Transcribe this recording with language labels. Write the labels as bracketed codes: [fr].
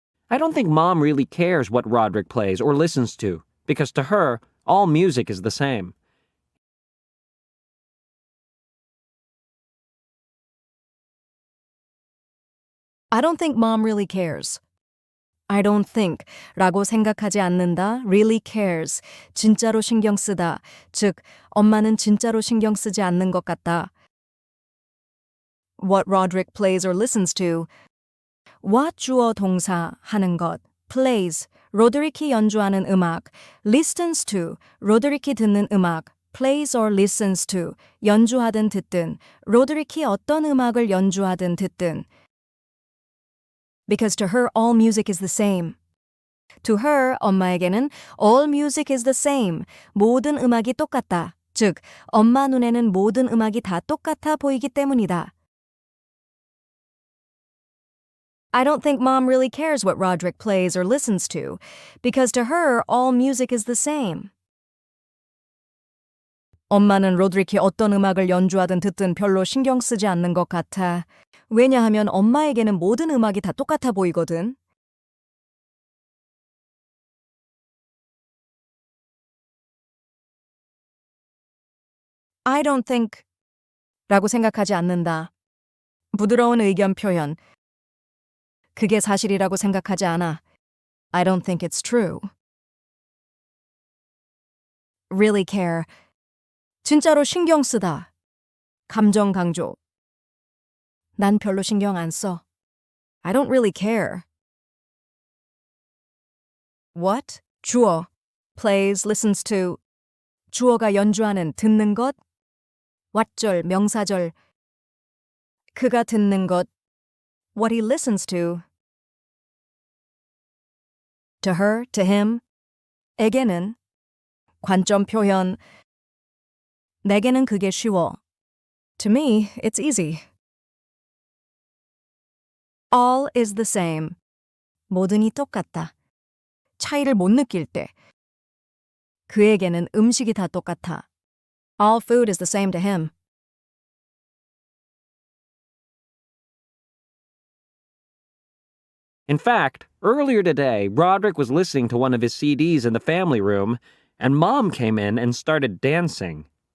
[en] I don't think Mom really cares what Roderick plays or listens to, because to her, all music is the same. I don't think Mom really cares. I don't think [ko] 라고 생각하지 않는다, [en] really cares, [ko] 진짜로 신경 쓰다, 즉, 엄마는 진짜로 신경 쓰지 않는 것 같다. [en] What Roderick plays or listens to. [ko] what 주어 동사 하는 것, plays, 로드리키 연주하는 음악, listens to, 로드리키 듣는 음악, [en] plays or listens to, [ko] 연주하든 듣든, 로드리키 어떤 음악을 연주하든 듣든. [en] Because to her all music is the same. To her, [ko] 엄마에게는 [en] all music is the same. [ko] 모든 음악이 똑같다. 즉, 엄마 눈에는 모든 음악이 다 똑같아 보이기 때문이다. I don't think Mom really cares what Roderick plays or listens to, because to her all music is the same. 엄마는 로드리키 어떤 음악을 연주하든 듣든 별로 신경 쓰지 않는 것 같아. 왜냐하면 엄마에게는 모든 음악이 다 똑같아 보이거든. [en] I don't think [ko] 라고 생각하지 않는다. 부드러운 의견 표현. 그게 사실이라고 생각하지 않아. [en] I don't think it's true. Really care. [ko] 진짜로 신경 쓰다. 감정 강조. 난 별로 신경 안 써. [en] I don't really care. What? [ko] 주어. [en] Plays, listens to. [ko] 주어가 연주하는 듣는 것. 왓절, 명사절. 그가 듣는 것. [en] What he listens to. To her, to him. [ko] 에게는. 관점 표현. 내게는 그게 쉬워. [en] To me, it's easy. All is the same. [ko] 모든이 똑같다. 차이를 못 느낄 때. 그에게는 음식이 다 똑같아. [en] All food is the same to him. In fact, earlier today, Roderick was listening to one of his CDs in the family room, and Mom came in and started dancing.